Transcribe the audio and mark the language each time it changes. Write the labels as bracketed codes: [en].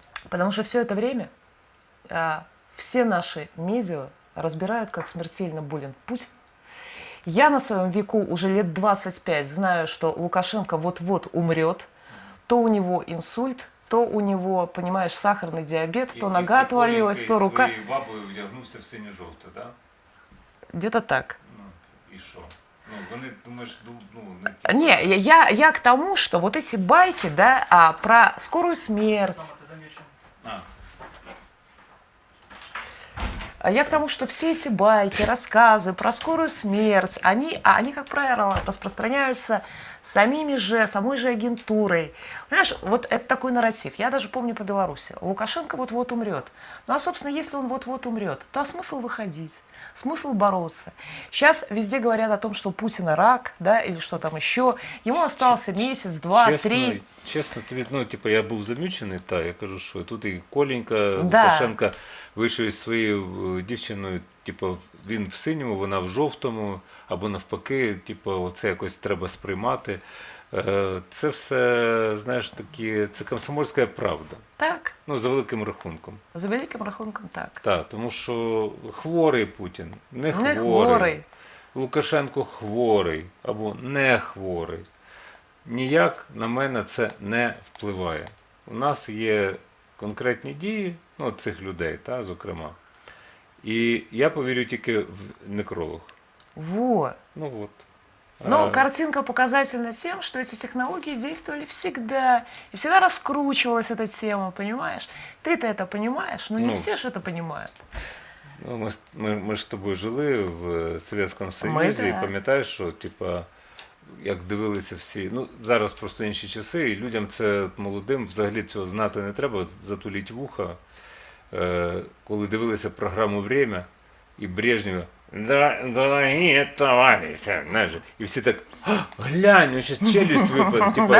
[ru] Потому что все это время все наши медиа разбирают, как смертельно болен Путин. Я на своем веку уже лет 25 знаю, что Лукашенко вот-вот умрет. То у него инсульт, то у него, понимаешь, сахарный диабет, то нога отвалилась, то рука. [uk] І бабою вдягнувся в синьо-жовте, так? [ru] Где-то так. [uk] Ну, і що? Ну, вони, думаєш, не... [ru] Не, я к тому, что вот эти байки, да, про скорую смерть. Я к тому, что все эти байки, рассказы про скорую смерть, они, как правило, распространяются самой же агентурой. Понимаешь, вот это такой нарратив. Я даже помню по Беларуси. Лукашенко вот-вот умрет. Ну, а, собственно, если он вот-вот умрет, то смысл выходить? Смысл бороться? Сейчас везде говорят о том, что у Путина рак, да, или что там еще. Ему остался месяц, два, три. [uk] Чесно, тобі, ну, типу, я був замічений, та, я кажу, що тут і Коленька, [ru] Да. [uk] Лукашенка вийшов із своєю дівчиною типу, він в синьому, вона в жовтому, або навпаки, типу, це якось треба сприймати. Це все, знаєш, такі, це комсомольська правда. Так, Ну, за великим рахунком. за великим рахунком так. Так, тому що хворий Путін, не хворий. Не хворий. Лукашенко хворий або не хворий. Ніяк на мене це не впливає. У нас є конкретні дії, ну, цих людей, та, зокрема. І я повірю тільки в некролог. [ru] Вот. [uk] Ну от. [ru] Но картинка показательна тем, что эти технологии действовали всегда. И всегда раскручивалась эта тема, понимаешь? Ты-то это понимаешь, но не Ну, все же это понимают. [uk] Ну, ми ж з тобою жили в Совєтському Союзі, і [ru] да. [uk] пам'ятаєш, що, типа, як дивилися всі, ну, зараз просто інші часи, і людям це молодим взагалі цього знати не треба, затуліть вуха. Коли дивилися програму «Время» і Брежнєва, дорогі товариші, знаєш, і всі так, глянь, [ru] он сейчас челюсть [uk] випаде, типа,